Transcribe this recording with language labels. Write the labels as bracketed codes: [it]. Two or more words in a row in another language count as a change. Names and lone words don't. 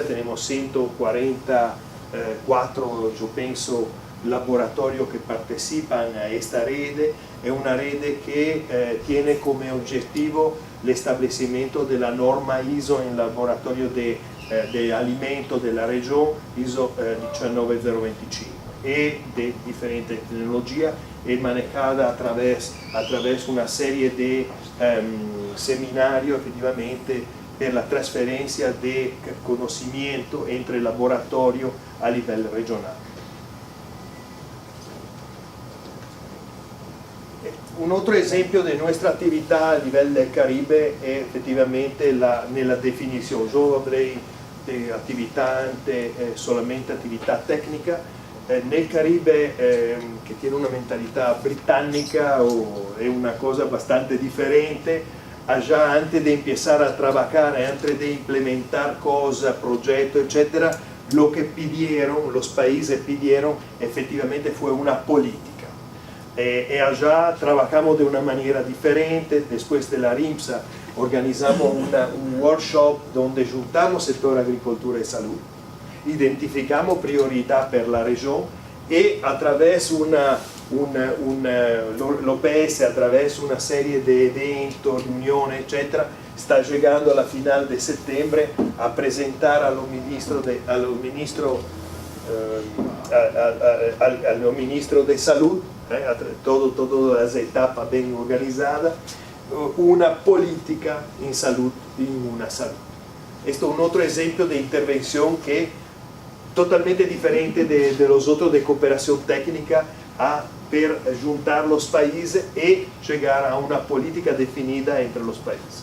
[es] Tenemos 144, yo pienso, laboratorios que participan a esta red. Es una red que tiene como objetivo el establecimiento de la norma ISO en laboratorio de de alimento [it] della regione ISO 19025 e di differente tecnologia e manejada attraverso una serie di seminari effettivamente per la trasferencia di conocimiento entre il laboratorio a livello regionale. Un altro esempio di nostra attività a livello del Caribe è effettivamente nella definizione. Io avrei attività solamente attività tecnica. Nel Caribe, che tiene una mentalità britannica, è una cosa bastante differente, già [es] antes de empezar a trabajar, antes de implementar cosas, proyectos, etc., lo que pidieron, los países pidieron, efectivamente fue una política. Allá trabajamos de una manera diferente. Después de la RIMSA organizamos un workshop donde juntamos sector agricultura y salud, identificamos prioridad per la región y a través [it] l'OPS, attraverso una serie di eventi, riunioni, eccetera, sta llegando alla final de settembre a presentare al ministro de Salud, [es] todas las etapas bien organizadas, una política en salud, en una salud. Esto es un otro ejemplo de intervención que es totalmente diferente de los otros de cooperación técnica per juntar los países y llegar a una política definida entre los países.